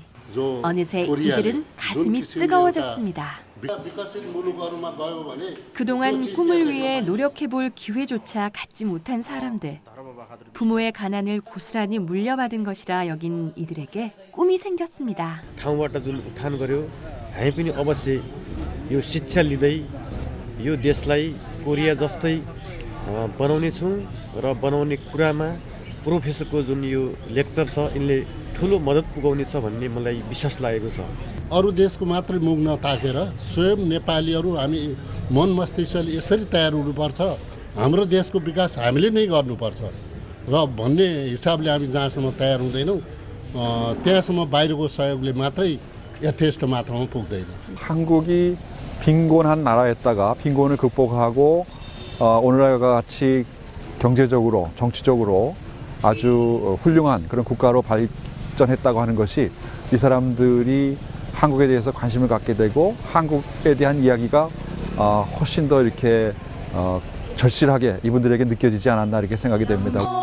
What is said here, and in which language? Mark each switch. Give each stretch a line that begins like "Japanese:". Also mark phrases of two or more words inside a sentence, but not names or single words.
Korean: 어느새 이들은 가슴이 뜨거워졌습니다. 그동안 꿈을 위해 노력해볼 기회조차 갖지 못한 사람들. 부모의 가난을 고스란히 물려받은 것이라 여긴 이들에게 꿈이 생겼습니다.
Nepali: ठाउँबाट जुन उठान गर्यो हामी पनि अवश्य यो शिक्षा लिँदै यो देशलाई कोरिया जस्तै बनाउने छौँ र बनाउने कुरामा प्रोफेसरको जुन यो लेक्चर छ यिनले ठुलो मद्दत पुगाउनेछ भन्ने मलाई विश्वास लागेको छ। अरू देशको मात्रै मुख नताकेर स्वयं नेपालीहरू हामी मन मस्तिष्कले यसरी तयार हुनुपर्छ, हाम्रो देशको विकास हामीले नै गर्नुपर्छ र भन्ने हिसाबले हामी जहाँसम्म तयार हुँदैनौँ त्यहाँसम्म बाहिरको सहयोगले मात्रै यथेष्ट मात्रामा पुग्दैन।
Korean: 한국이 빈곤한 나라였다가 빈곤을 극복하고 오늘날과 같이 경제적으로 정치적으로 아주 훌륭한 그런 국가로 발전했다고 하는 것이 이 사람들이 한국에 대해서 관심을 갖게 되고 한국에 대한 이야기가 훨씬 더 이렇게 절실하게 이분들에게 느껴지지 않았나 이렇게 생각이 됩니다.